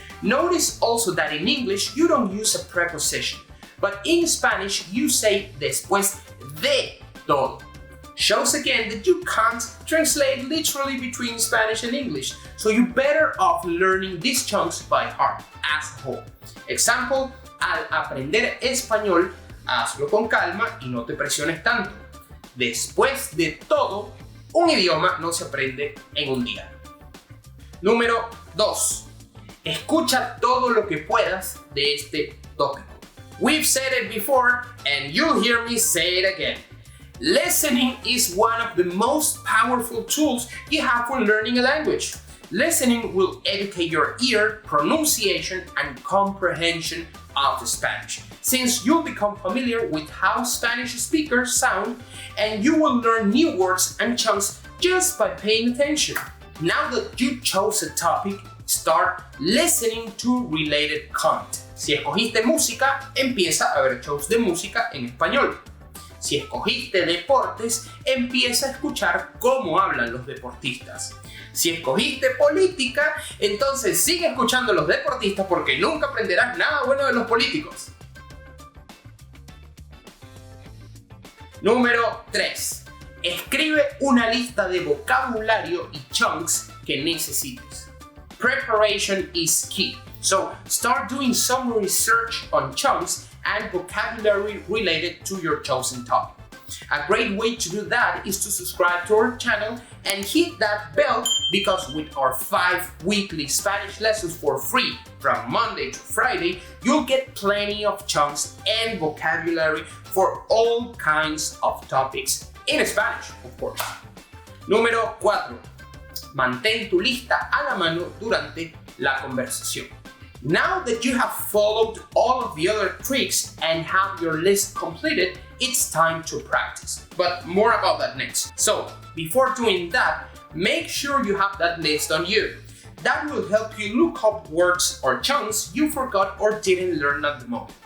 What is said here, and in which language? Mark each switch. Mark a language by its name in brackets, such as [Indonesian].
[English] Notice also that in English you don't use a preposition, but in Spanish you say [Spanish] después de todo. [English] Shows again that you can't translate literally between Spanish and English, so you're better off learning these chunks by heart as a whole. [Spanish] Example, al aprender español, hazlo con calma y no te presiones tanto. Después de todo, un idioma no se aprende en un día. Número 2. Escucha todo lo que puedas de este tópico. [English] We've said it before, and you'll hear me say it again. Listening is one of the most powerful tools you have for learning a language. Listening will educate your ear, pronunciation, and comprehension of Spanish, since you'll become familiar with how Spanish speakers sound, and you will learn new words and chunks just by paying attention. Now that you chose a topic, start listening to related content. [Spanish] Si escogiste música, empieza a ver shows de música en español. Si escogiste deportes, empieza a escuchar cómo hablan los deportistas. Si escogiste política, entonces sigue escuchando a los deportistas porque nunca aprenderás nada bueno de los políticos. Número 3. Escribe una lista de vocabulario y chunks que necesites. [English] Preparation is key. So start doing some research on chunks and vocabulary related to your chosen topic. A great way to do that is to subscribe to our channel and hit that bell, because with our 5 weekly Spanish lessons for free from Monday to Friday, you'll get plenty of chunks and vocabulary for all kinds of topics in Spanish, of course. [Spanish] Número 4. Mantén tu lista a la mano durante la conversación. [English] Now that you have followed all of the other tricks and have your list completed, it's time to practice. But more about that next. So, before doing that, Make sure you have that list on you. That will help you look up words or chunks you forgot or didn't learn at the moment.